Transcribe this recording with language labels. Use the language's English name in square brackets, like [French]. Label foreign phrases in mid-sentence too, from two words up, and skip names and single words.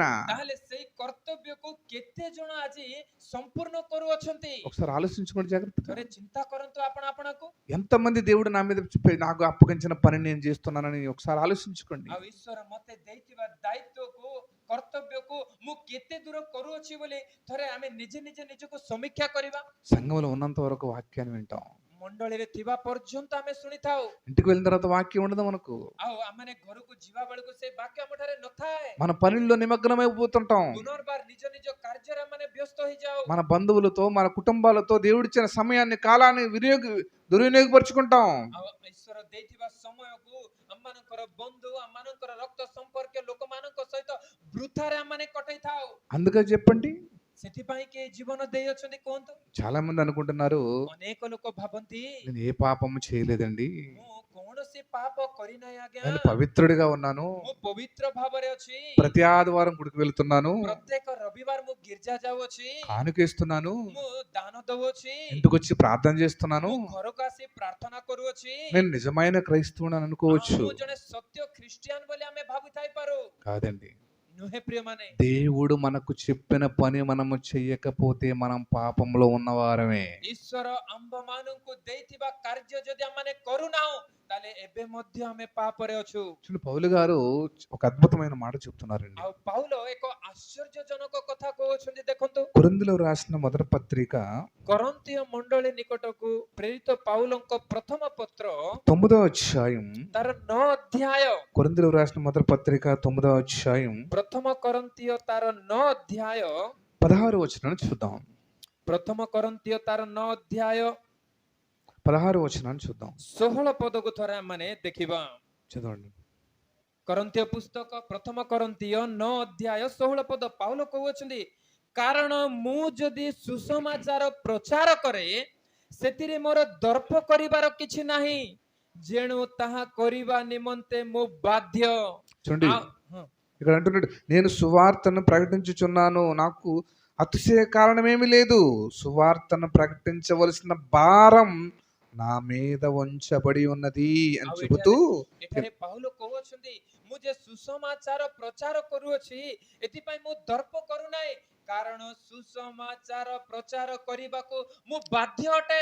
[Odia] ତାହେଲେ ସେଇ କର୍ତ୍ତବ୍ୟକୁ କେତେ ଜଣ ଆଜି ସମ୍ପୂର୍ଣ୍ଣ କରୁଅଛନ୍ତି? [Telugu] ఒకసారి ఆలోచించుకోండి జాగ్రత్తగా. [Odia] ଥରେ ଚିନ୍ତା କରନ୍ତୁ ଆପଣ ଆପଣଙ୍କୁ। [Telugu] ఎంతమంది దేవుడు నా మీద నాకు అప్పగించిన పని నేను చేస్తున్నానని ఒకసారి ఆలోచించుకోండి. [Odia] ଆଉ ଈଶ୍ୱର ମତେ ଦେଇଥିବା ଦାୟିତ୍ୱକୁ କର୍ତ୍ତବ୍ୟକୁ ମୁଁ କେତେ ଦୂର କରୁଅଛି ବୋଲି ଥରେ ଆମେ ନିଜେ ନିଜକୁ ସମୀକ୍ଷା କରିବା। [Telugu] సంఘంలో ఉన్నంత వరకు వాక్యాన్ని వింటాం. [Odia] ମଣ୍ଡଳୀରେ ଥିବା ପର୍ଯ୍ୟନ୍ତ ଆମେ ଶୁଣିଥାଉ। [Telugu] ఇంటికి వెళ్ళిన తర్వాత వాక్యం ఉండదు మనకు. [Odia] ଆଉ ଆମେ ଘରକୁ ଯିବା ବେଳକୁ ସେ ବାକ୍ୟ ଆମ ଠାରେ ନଥାଏ। [Telugu] మన పనుల్లో నిమగ్నమైపోతుంటాం. [Odia] ପୁନର୍ବାର ନିଜ କାର୍ଯ୍ୟରେ ଆମେ ବ୍ୟସ୍ତ ହେଇଯାଉ। [Telugu] మన బంధువులతో మన కుటుంబాలతో దేవుడిచ్చిన సమయాన్ని కాలాన్ని దుర్వినియోగపరుచుకుంటాం. [Odia] ଆଉ ଈଶ୍ୱର ଦେଇଥିବା ସମୟକୁ ଆମମାନଙ୍କର ବନ୍ଧୁ ଆମମାନଙ୍କର ରକ୍ତ ସମ୍ପର୍କୀୟ ଲୋକମାନଙ୍କ ସହିତ ବୃଥାରେ ଆମେ କଟେଇଥାଉ। [Telugu] అందుకే చెప్పండి. [Odia] ସେଥିପାଇଁ କି ଜୀବନ ଦେଇଅଛନ୍ତି କୁହନ୍ତୁ। [Telugu] చాలా మంది అనుకుంటున్నారు, [Odia] ଅନେକ ଲୋକ ଭାବନ୍ତି [Telugu] నేను ఏ పాపము చేయలేదండి, [Odia] ମୁଁ କୌଣସି ପାପ କରିନାହିଁ ଆଜ୍ଞା, [Telugu] నేను పవిత్రుడిగా ఉన్నాను, [Odia] ମୁଁ ପବିତ୍ର ଭାବରେ ଅଛି, [Telugu] ప్రతి ఆదివారం గుడికి వెళ్తున్నాను, [Odia] ପ୍ରତ୍ୟେକ ରବିବାର ମୁଁ ଗିର୍ଜା ଯାଉଅଛି, [Telugu] కానుకేస్తున్నాను, [Odia] ମୁଁ ଦାନ ଦଉଅଛି, [Telugu] ఇంటికి వచ్చి ప్రార్థన చేస్తున్నాను, [Odia] ମୁଁ ଘରକୁ ଆସି ପ୍ରାର୍ଥନା କରୁଅଛି, [Telugu] నేను నిజమైన క్రైస్తవుని అనుకోవచ్చు. [Odia] ମୁଁ ଜଣେ ସତ୍ୟ ଖ୍ରୀଷ୍ଟିଆନ ବୋଲି ଆମେ ଭାବିଥାଇ ପାରୁ। [Telugu] కాదండి, [Odia] ନୁହେଁ ପ୍ରିୟମାନେ। [Telugu] దేవుడు మనకు చెప్పిన పని మనము చెయ్యకపోతే మనం పాపంలో ఉన్నవారమే. [Odia] ଈଶ୍ୱର ଆମ୍ଭମାନଙ୍କୁ ଦେଇଥିବା କାର୍ଯ୍ୟ ଯଦି ଆମେ କରୁନାହୁଁ, ତାହେଲେ ଏବେ ମଧ୍ୟ ଆମେ ପାପରେ ଅଛୁ। [Telugu] చూడండి, పౌలు గారు ఒక అద్భుతమైన మాట చెప్తున్నారండి. [Odia] ଆଉ ପାଉଲ ଏକ ଆଶ୍ଚର୍ଯ୍ୟଜନକ କଥା କହୁଛନ୍ତି। ଦେଖନ୍ତୁ, [Telugu] కొరింథీయులకు రాసిన మొదటి పత్రిక [Odia] କରନ୍ତୀୟ ମଣ୍ଡଳୀ ନିକଟକୁ ପ୍ରେରିତ ପାଉଲଙ୍କ ପ୍ରଥମ ପତ୍ର [Telugu] 9వ అధ్యాయం, [Odia] ତାର 9 ଅଧ୍ୟାୟ, [Telugu] కొరింథీయులకు రాసిన మొదటి పత్రిక 9వ అధ్యాయం [Odia] ପ୍ରଥମ କରନ୍ତୀୟ ତାର 9 ଅଧ୍ୟାୟ [Telugu] 16వ వచనాన్ని చూద్దాం. [Odia] ପ୍ରଥମ କରନ୍ତୀୟ ତାର 9 ଅଧ୍ୟାୟ [Telugu] 16వ వచనాన్ని చూద్దాం. [Odia] 16 ପଦକୁ ଥରେ ଆମେ ଦେଖିବା। [Telugu] చదవండి. [Odia] କରନ୍ତୀୟ ପୁସ୍ତକ ପ୍ରଥମ କରନ୍ତୀୟ 9 ଅଧ୍ୟାୟ 16 ପଦ ପାଉଲ କହୁଛନ୍ତି, କାରଣ ମୁଁ ଯଦି ସୁସମାଚାର ପ୍ରଚାର କରେ, ସେଥିରେ ମୋର ଦର୍ପ କରିବାର କିଛି ନାହିଁ, ଯେଣୁ ତାହା କରିବା ନିମନ୍ତେ ମୁଁ ବାଧ୍ୟ। [Telugu] చూడండి, ఇక్కడ అంటున్నాడు, నేను సువార్తను ప్రకటించుచున్నాను, నాకు అతిశయ కారణమేమి లేదు, సువార్తను ప్రకటించవలసిన భారం నా మీద ఉంచబడి ఉన్నది అని చెబుతూ [Odia] ଏଠାରେ ପାଉଲ କହୁଛନ୍ତି, ମୁଁ ଯେ ସୁସମାଚାର ପ୍ରଚାର କରୁଅଛି, ଏଥିପାଇଁ ମୁଁ ଦର୍ପ କରୁନାହିଁ, କାରଣ ସୁସମାଚାର ପ୍ରଚାର କରିବାକୁ ମୁଁ ବାଧ୍ୟ ଅଟେ।